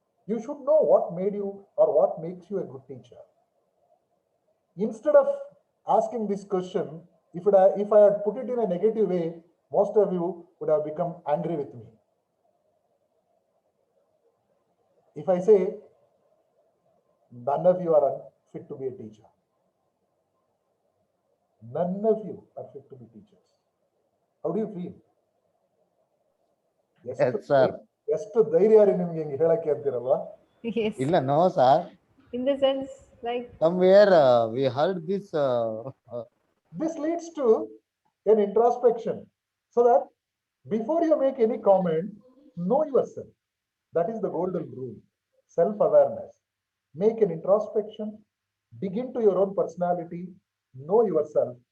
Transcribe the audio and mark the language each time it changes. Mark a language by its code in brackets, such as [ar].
[en] You should know what made you or what makes you a good teacher. Instead of asking this question, if I had put it in a negative way, most of you would have become angry with me. If I say, none of you are fit to be a teacher. None of you are fit to be teachers. How do you feel? Yes, sir. [kn] ಎಷ್ಟು ಧೈರ್ಯ ರೀ ನಿಮ್ಗೆ ಹಿಂಗೆ ಹೇಳಕ್ಕೆ ಅಂತೀರಲ್ವಾ? [en] Yes. [kn] Illa, [en] no, sir. In the sense, like Somewhere we heard this. This leads to an introspection, so that before you make any comment, know yourself. That is the golden rule. Self-awareness. Make an introspection, dig into your own personality, know yourself.